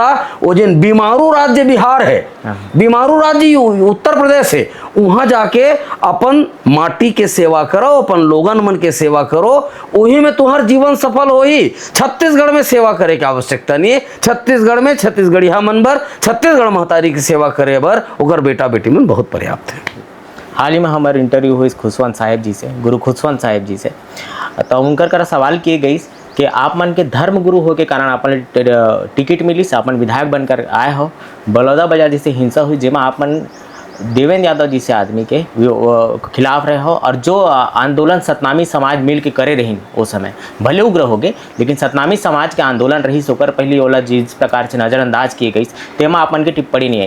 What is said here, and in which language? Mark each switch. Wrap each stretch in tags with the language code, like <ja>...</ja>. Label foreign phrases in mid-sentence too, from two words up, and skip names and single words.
<hne>वो जिन बीमारू राज्य बिहार है, बीमारू राज्य उत्तर प्रदेश है, वहाँ जाके अपन माटी के सेवा करो, अपन लोगन मन के सेवा करो, वही में तुम्हार जीवन सफल हो ही। छत्तीसगढ़ में सेवा करे की आवश्यकता नहीं है। छत्तीसगढ़ में छत्तीसगढ़िया मन बर, छत्तीसगढ़ महतारी की सेवा करे बर ओकर बेटा बेटी मन बहुत पर्याप्त है। हाल ही में हमारे इंटरव्यू हुई खुशवंत साहेब जी से, गुरु खुशवंत साहेब जी से, तो उनकर करा सवाल किए गई कि आप मन के धर्म गुरु हो के कारण अपन टिकट मिली से अपन विधायक बनकर आए हो। बलौदा बाजार जैसे हिंसा हुई जेमा आप मन देवेंद्र यादव जी से आदमी के खिलाफ रहे हो, और जो आंदोलन सतनामी समाज मिल के करे रही उस समय भले उग्र हो गए, लेकिन सतनामी समाज के आंदोलन रही सोकर पहले ओला जिस प्रकार से नज़रअंदाज किए गई तेमा अपन के टिप्पणी नहीं आई।</hne>